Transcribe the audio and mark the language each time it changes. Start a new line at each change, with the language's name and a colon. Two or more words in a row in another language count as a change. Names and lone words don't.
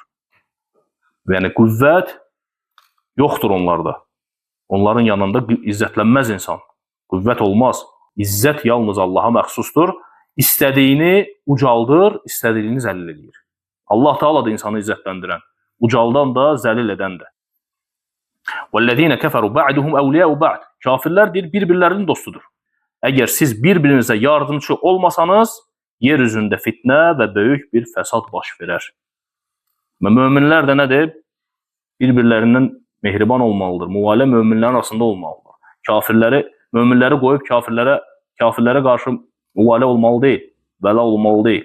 Azerbaijani: Yəni qüvvət yoxdur onlarda. Onların yanında izzətlənməz insan. Qüvvət olmaz. İzzət yalnız Allaha məxsusdur. İstədiyini ucaldır, istədiyini zəlil edir. Allah Teala da insanı izzətləndirən, ucaldan da, zəlil edən də.
Arabic: وَالَّذ۪ينَ كَفَرُوا بَعْدُهُمْ اَوْلِيَاءُ بَعْدٍ.
Azerbaijani: Kafirlər deyir, bir-birlərinin dostudur. Əgər siz bir-birinizə yardımcı olmasanız, yeryüzündə fitnə və böyük bir fəsad baş verər. Və möminlər də nədir? Bir-birlərindən mehriban olmalıdır. Müvalə möminlərin arasında olmalıdır. Möminləri qoyub kafirlərə qarşı müvalə olmalı deyil, vəla olmalı deyil.